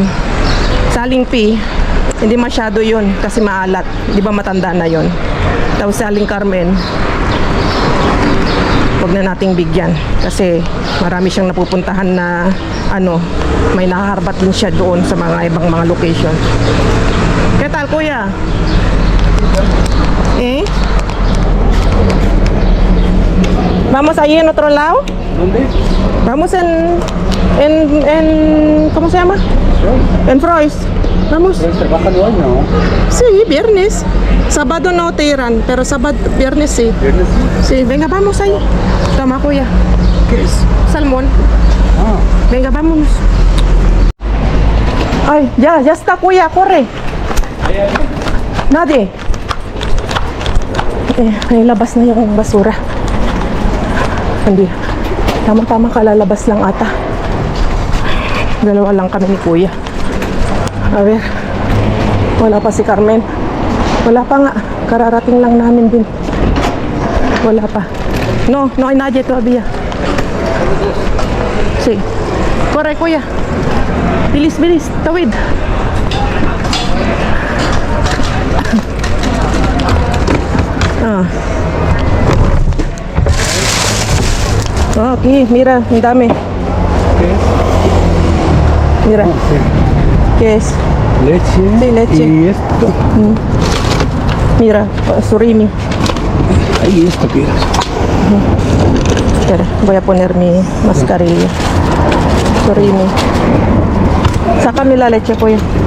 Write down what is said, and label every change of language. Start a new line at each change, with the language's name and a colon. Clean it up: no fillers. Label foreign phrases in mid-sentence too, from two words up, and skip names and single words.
Filipino: Sa Alingpi, hindi masyado yun kasi maalat. Di ba matanda na yun? Tapos sa Aling Carmen, wag na nating bigyan kasi marami siyang napupuntahan na may nakaharbat din siya doon sa mga ibang mga location. Kaya tal, Kuya?
Spanish: Vamos ahí en otro lado. ¿Dónde? Vamos en ¿cómo se llama? En Frois. Vamos. ¿Pero trabajan hoy, no? Sí, viernes. Sábado no tiran, pero viernes sí. ¿Viernes? Sí, venga, vamos ahí. Toma, Kuya. ¿Qué es? Salmón. Ah, Venga, vámonos. Ay, ya está, kuya, corre. Nadie.
Filipino: Ay, labas na yung basura. Hindi. Tama-tama kalalabas lang ata. Dalawa lang kami ni kuya.
Spanish: A ver.
Filipino: Wala pa si Carmen. Wala pa nga. Kararating lang namin din. Wala pa.
Spanish: No hay nadie todavía. Sí. Corre, kuya.
Filipino: Bilis, bilis. Tawid.
Spanish: Aquí, mira,
Filipino: ang dami.
Spanish: Mira. ¿Qué es? Leche. Sí, leche. Y esto. Mira, surimi. Ahí esto quieres. Espera, voy a poner mi mascarilla. Surimi. Sácame la leche, kuya.